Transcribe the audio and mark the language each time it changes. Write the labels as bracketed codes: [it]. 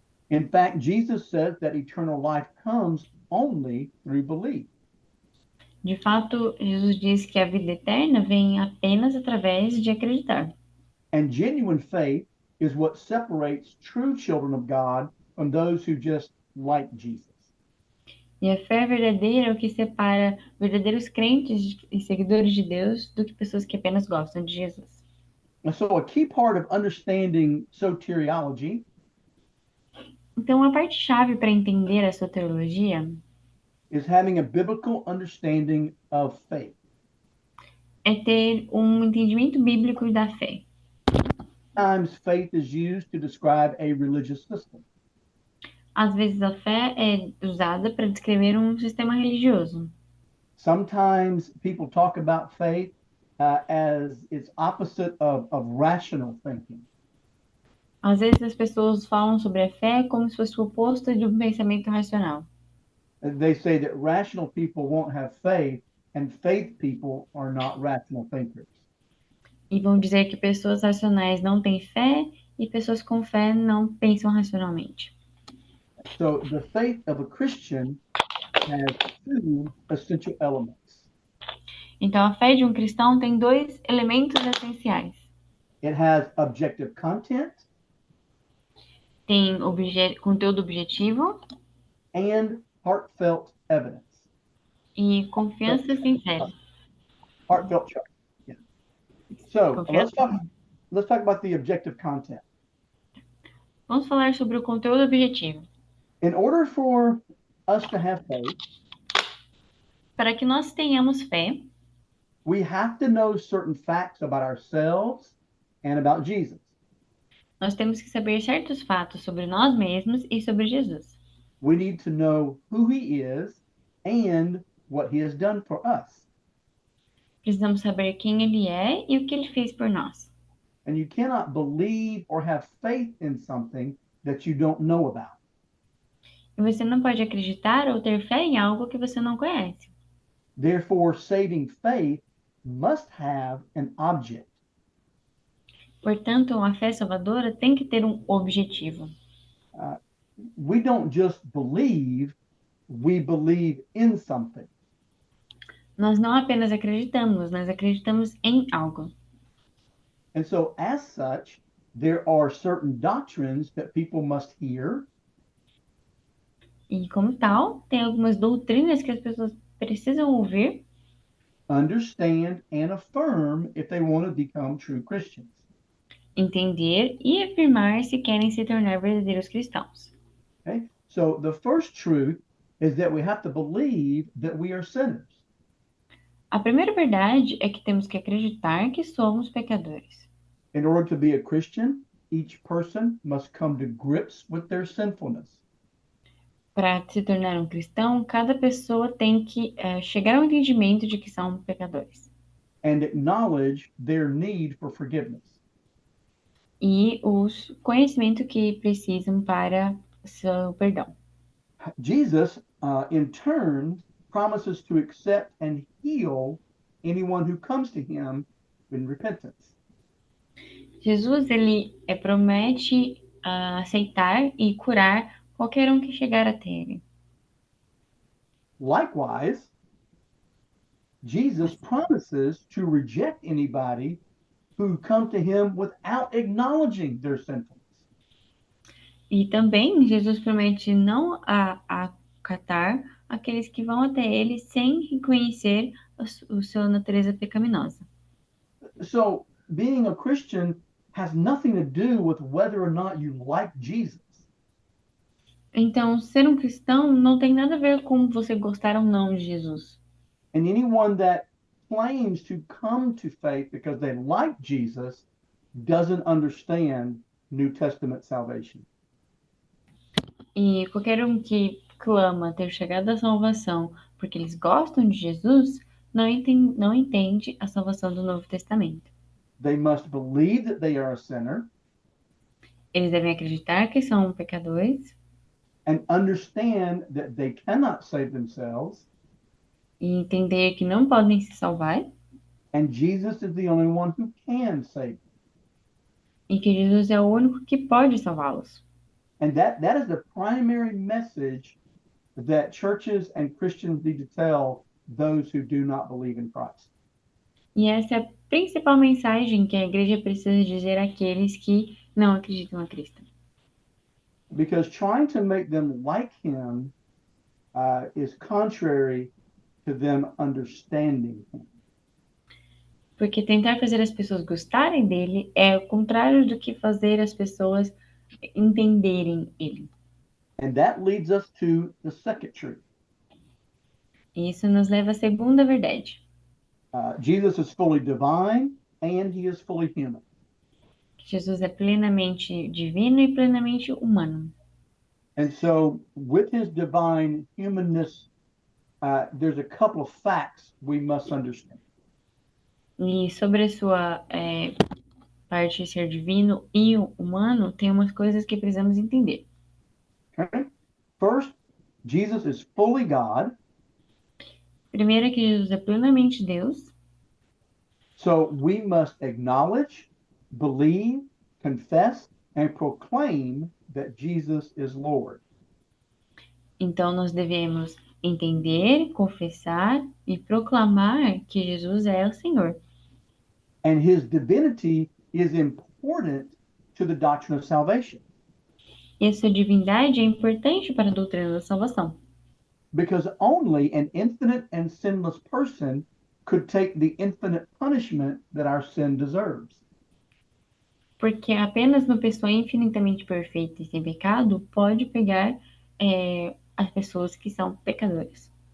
[en] In fact, Jesus says that eternal life comes only through belief. [pt] De fato, Jesus diz que a vida eterna vem apenas através de acreditar. [en] And genuine faith is what separates true children of God from those who just like Jesus. [pt] E a fé verdadeira é o que separa verdadeiros crentes e seguidores de Deus do que pessoas que apenas gostam de Jesus. [en] And so a key part of understanding soteriology [pt] Então, a parte-chave para entender a soteriologia [en] is having a biblical understanding of faith. [pt] é ter um entendimento bíblico da fé. [en] Sometimes faith is used to describe a religious system. [pt] Às vezes, a fé é usada para descrever um sistema religioso. [en] Sometimes people talk about faith as its opposite of rational thinking. [pt] Às vezes, as pessoas falam sobre a fé como se fosse o oposto de um pensamento racional. [en] They say that rational people won't have faith, and faith people are not rational thinkers. [pt] E vão dizer que pessoas racionais não têm fé e pessoas com fé não pensam racionalmente. [en] So the faith of a Christian has two essential elements. [pt] Então, a fé de um cristão tem dois elementos essenciais. [en] It has objective content [pt] Tem conteúdo objetivo [en] and heartfelt evidence. [pt] e confiança sincera. [en] Heartfelt trust. Yeah. So let's talk about the objective content. [pt] Vamos falar sobre o conteúdo objetivo. [en] In order for us to have faith, [pt] Para que nós tenhamos fé, [en] we have to know certain facts about ourselves and about Jesus. [pt] nós temos que saber certos fatos sobre nós mesmos e sobre Jesus. [en] We need to know who he is and what he has done for us. [pt] Precisamos saber quem ele é e o que ele fez por nós. [en] And you cannot believe or have faith in something that you don't know about. [pt] E você não pode acreditar ou ter fé em algo que você não conhece. [en] Therefore, saving faith must have an object. [pt] Portanto, a fé salvadora tem que ter um objetivo. [en] We don't just believe, we believe in something. [pt] Nós não apenas acreditamos, nós acreditamos em algo. [en] And so, as such, there are certain doctrines that people must hear, [pt] E como tal, tem algumas doutrinas que as pessoas precisam ouvir, [en] understand, and affirm if they want to become true Christians. [pt] entender e afirmar se querem se tornar verdadeiros cristãos. [en] Okay? So, the first truth is that we have to believe that we are sinners. [pt] A primeira verdade é que temos que acreditar que somos pecadores. [en] In order to be a Christian, each person must come to grips with their sinfulness. [pt] Para se tornar um cristão, cada pessoa tem que chegar ao entendimento de que são pecadores [en] And acknowledge their need for forgiveness. [pt] e o conhecimento que precisam para seu perdão. [en] Jesus, in turn, promises to accept and heal anyone who comes to him in repentance. [pt] Jesus ele promete aceitar e curar qualquer um que chegar até ele. [en] Likewise, Jesus promises to reject anybody who come to him without acknowledging their sinfulness. [pt] E também Jesus promete não acatar aqueles que vão até ele sem reconhecer a sua natureza pecaminosa. [en] So, being a Christian has nothing to do with whether or not you like Jesus. [pt] Então, ser um cristão não tem nada a ver com você gostar ou não de Jesus. [en] And anyone that claims to come to faith because they like Jesus doesn't understand New Testament salvation. [pt] E qualquer um que clama ter chegado à salvação porque eles gostam de Jesus, não entende a salvação do Novo Testamento. [en] They must believe that they are a sinner [pt] Eles devem acreditar que são pecadores [en] and understand that they cannot save themselves, [pt] e entender que não podem se salvar [en] and Jesus is the only one who can save them. [pt] e que Jesus é o único que pode salvá-los. [en] And that is the primary message that churches and Christians need to tell those who do not believe in Christ. [pt] E essa é a principal mensagem que a igreja precisa dizer àqueles que não acreditam a Cristo. [en] Because trying to make them like him is contrary to them understanding him. [pt] Porque tentar fazer as pessoas gostarem dele é o contrário do que fazer as pessoas entenderem ele. [en] And that leads us to the second truth. [pt] E isso nos leva à segunda verdade. [en] Jesus is fully divine and he is fully human. [pt] Jesus é plenamente divino e plenamente humano. [en] And so, with his divine humanness, there's a couple of facts we must understand. [pt] E sobre a sua parte de ser divino e humano, tem umas coisas que precisamos entender. [en] Okay? First, Jesus is fully God. [pt] Primeiro é que Jesus é plenamente Deus. [en] So we must acknowledge, believe, confess, and proclaim that Jesus is Lord. [pt] Então nós devemos entender, confessar e proclamar que Jesus é o Senhor. [en] And his divinity is important to the doctrine of salvation. [pt] E a sua divindade é importante para a doutrina da salvação. [en] Because only an infinite and sinless person could take the infinite punishment that our sin deserves. [pt] Porque apenas uma pessoa infinitamente perfeita e sem pecado pode pegar as pessoas que são pecadoras.